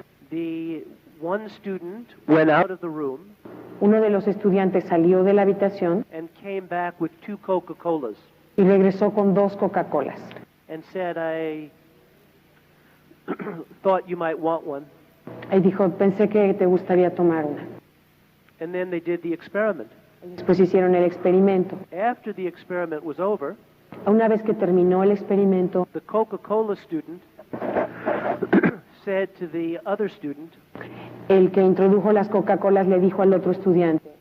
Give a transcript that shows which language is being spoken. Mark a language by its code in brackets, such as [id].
[en] the one student went out of the room [es] uno de los estudiantes salió de la habitación [en] and came back with 2 Coca-Colas [es] y regresó con 2 Coca-Colas. [en] and said, I thought you might want one. [es] Y dijo, pensé que te gustaría tomar una. [en] And then they did the experiment. [es] Después hicieron el experimento. [en] After the experiment was over, [es] Una vez que terminó el experimento, [en] the Coca-Cola student said to the other student, [es] el que introdujo las Coca-Colas le dijo al otro estudiante,